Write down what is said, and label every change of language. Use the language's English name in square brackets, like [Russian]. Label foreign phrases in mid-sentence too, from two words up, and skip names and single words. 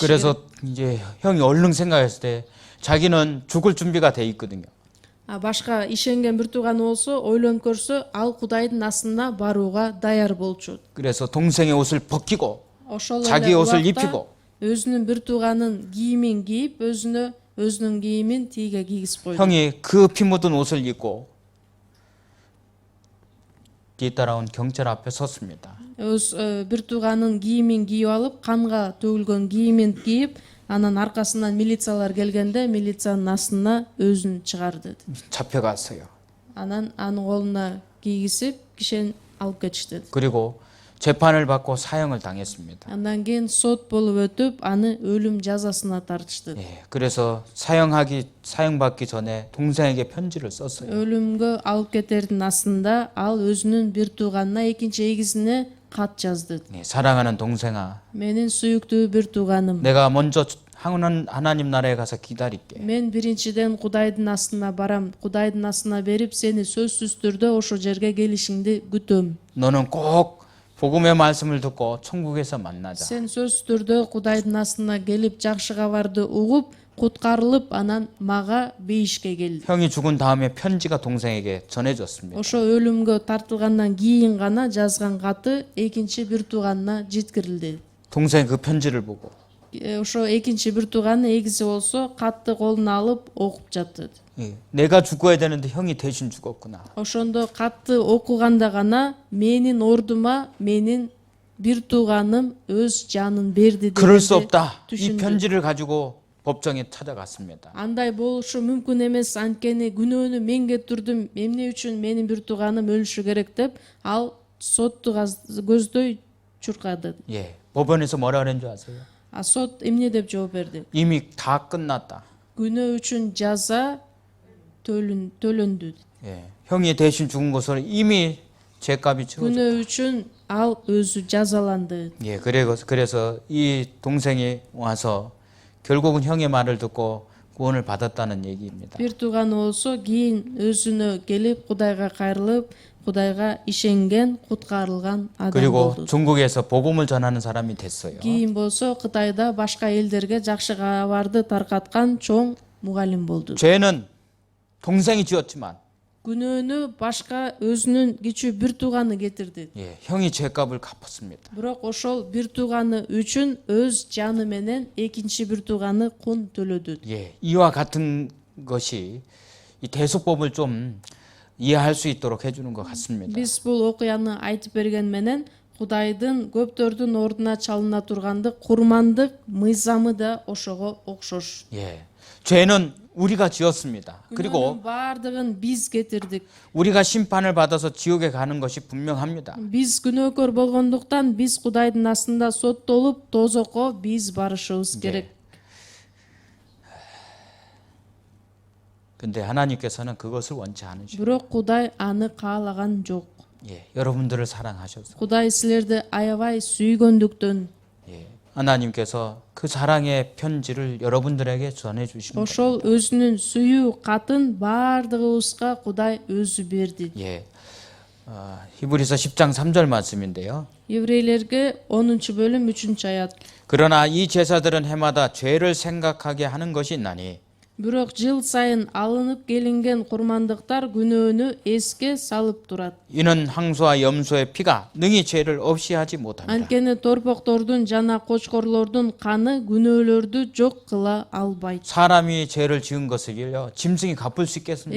[Korean] 그래서 이제 형이 얼른 생각했을 때 자기는 죽을 준비가 돼 있거든요. [Kyrgyz] Башка ишенген бир тууганы болсо, ойлонуп көрсө, ал Кудайдын астына барууга даяр болчу. [Korean] 그래서 동생의 옷을 벗기고 [Kyrgyz] Ошол [Korean] 자기 [Kyrgyz] эле [Korean] 옷을 [Kyrgyz] убакта [Korean] 입히고 [Kyrgyz] өзүнүн бир тууганын кийимин кийип, өзүнүн кийимин тийге кийгизип койду. [Korean] 형이 그 피 묻은 옷을 입고 뒤따라온 경찰 앞에 섰습니다. [Kyrgyz] Бир тууганын кийимин кийип алып, канга төгүлгөн кийимин кийип, анан аркасынан милициялар келгенде, милициянын астына өзүн чыгарды. [Korean] 잡혀갔어요. [Kyrgyz] Анан анын колуна кийгизип, кишени алып кетишти. [Korean] 그리고 재판을 받고 사형을 당했습니다. [Kyrgyz] Андан кийин сот болуп өтүп, аны өлүм жазасына тартышты. [Korean] 예, 그래서 사형받기 전에 동생에게 편지를 썼어요. [Kyrgyz] Өлүмгө алып кетердин астында ал өзүнүн бир тууганына, экинчи эгизине кат жазды. [Korean] 예, 사랑하는 동생아, [Kyrgyz] Менин сүйүктүү бир тууганым. [Korean] 내가 먼저 하나님 나라에 가서 기다릴게. [Kyrgyz] Мен биринчиден Кудайдын астына барам. Кудайдын астына берип, сени сөзсүз түрдө ошол жерге келишиңди күтөм. [Korean] 너는 꼭 복음의 말씀을 듣고 천국에서 만나자. [Kyrgyz] Сен сөзсүз түрдө Кудайдын астына келип, жакшы кабарды угуп, куткарылып, анан мага бейишке келди. [Korean] 형이 죽은 다음에 편지가 동생에게 전해졌습니다. [Kyrgyz] Ошо өлүмгө тартылгандан кийин гана жазган каты экинчи бир тууганына жеткирилди. [Korean] 동생이 그 편지를 보고 [Kyrgyz] ошо экинчи бир тууганы эгизи болсо катты колуна алып окуп жатты. [Korean] 예, 내가 죽어야 되는데 형이 대신 죽었구나. [Kyrgyz] Ошондо катты окуганда гана менин ордума менин бир тууганым өз жанын берди [Korean] 그럴 수 [Kyrgyz] дегенди [Korean] 없다. 이 [Kyrgyz] түшүндү. [Korean] 편지를 가지고 법정에 찾아갔습니다. [Kyrgyz] Андай болушу мүмкүн эмес, анткени күнөөнү мен кетирдим, эмне үчүн менин бир тууганым өлүшү керек деп ал сотту көздөй чуркады. [Korean] 예, 법원에서 뭐라 그랬는 줄 아세요? [Kyrgyz] А сот эмне деп жооп берди? [Korean] 이미 다 끝났다. [Kyrgyz] Күнөө үчүн жаза төлөндү. [Korean] 예, 형이 대신 죽은 것을 이미 죄값이 치워졌다. [Kyrgyz] күнөө үчүн ал өзү жазаланды. [Korean] 예, 그래서 이 동생이 와서 결국은 형의 말을 듣고 구원을 받았다는 얘기입니다. [Kyrgyz] Бир тууганы болсо кийин өзүнө келип Кудайга кайрылып, Кудайга ишенген, куткарылган адам [Korean] 그리고 [Kyrgyz] болду. [Korean] 중국에서 복음을 전하는 사람이 됐어요. [Kyrgyz] Кийин болсо Кытайда башка элдерге жакшы кабарды таркаткан чоң мугалим болду. [Korean] 죄는 동생이 지었지만 [Kyrgyz] күнөөнү башка өзүнүн кичүү бир тууганы кетирди. [Korean] 예, 형이 죄값을 갚았습니다. [Kyrgyz] Бирок ошол бир тууганы үчүн өз жаны менен экинчи бир тууганы кун төлөдү. [Korean] 예, 이와 같은 것이 이 대속법을 좀 이해할 수 있도록 해주는 것 같습니다. [Kyrgyz] Биз бул окуяны айтып берген менен Кудайдын көптөрдүн ордуна чалына тургандык курмандык мыйзамы да ошого окшош. [Korean] 예, 죄는 우리가 지었습니다. [Kyrgyz] күнөөнүн [Korean] 그리고 [Kyrgyz] баардыгын биз кетирдик. [Korean] 우리가 심판을 받아서 지옥에 가는 것이 분명합니다. [Kyrgyz] Биз күнөөкөр болгондуктан биз Кудайдын астында соттолуп, тозокко биз барышыбыз керек. [Korean] 근데 하나님께서는 그것을 원치 않으셔. [Kyrgyz] Бирок Кудай аны каалаган жок. [Korean] 예, 여러분들을 사랑하셔서 [Kyrgyz] Кудай силерди аябай сүйгөндүктөн [Korean] 예, 하나님께서 그 사랑의 편지를 여러분들에게 전해 주십니다. [Kyrgyz] ошол өзүнүн сүйүү катын баардыгыбызга Кудай өзү берди. [Korean] 예, 히브리서 10장 3절 말씀인데요. [Kyrgyz] Еврейлерге 10-бөлүм 3-аят. [Korean] 그러나 이 제사들은 해마다 죄를 생각하게 하는 것이 있나니 [Kyrgyz] Бирок жыл сайын алынып келинген курмандыктар күнөөнү эске салып турат. [Korean] 이는 항소와 염소의 피가 능히 죄를 없이 하지 못합니다. [Kyrgyz] Анткени торпоктордун жана кочкорлордун каны күнөөлөрдү жок кыла албайт. [Korean] 사람이 죄를 지은 것을요 짐승이 갚을 수 있겠습니까?